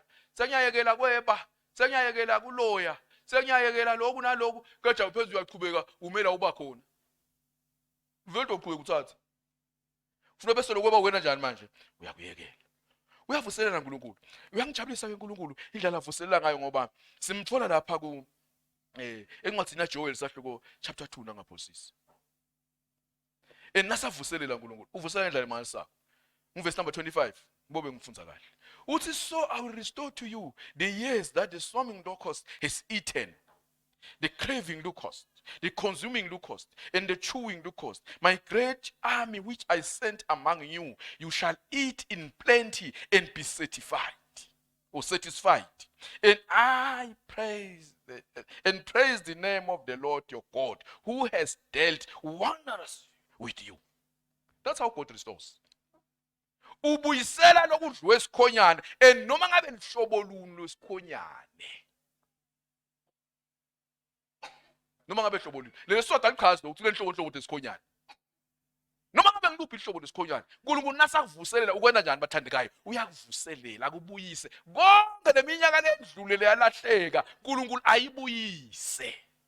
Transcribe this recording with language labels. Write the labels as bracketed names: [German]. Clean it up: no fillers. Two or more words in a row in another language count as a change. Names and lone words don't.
[Swati] Sengiyayekela kweba, sengiyayekela kuloya, sengiyayekela lokhu nalokhu, kodwa phezulu uyaqhubeka umela uba khona. Vele uqhubeka uthatha. Ufuna bese lokuba wena njani manje? Uyakuyekela. Uyavuselela uNkulunkulu. Uyangijabulisa ke uNkulunkulu indlela avuselela ngayo ngoba simthola lapha ku encwadini kaJoel sahluko chapter 2 nangaphosisi. Nasavuselela uNkulunkulu. Uvuselela indlela emanisa. Verse number 25. Ngobe ngifundza kahle. [English] Uthi so I will restore to you the years that the swarming locust has eaten. The craving locust, the consuming locust, and the chewing locust, my great army which I sent among you, you shall eat in plenty and be satisfied. And I praise the name of the Lord your God, who has dealt wonders with you. That's how God restores. [Swati] Ubuyisela lokudliwa esikhonyane, and noma ngabe lihlobo luni lwesikhonyane. Noma ngabe hlobo lini lesoda lichazi ukuthi lenhlobo lesikhonyane noma ngabe ngiluphi ihlobo lesikhonyane uNkulunkulu nasakuvuselela ukwenda njani bathandekayo uyakuvuselela akubuyise konke leminyaka ledlule yalahleka uNkulunkulu ayibuyise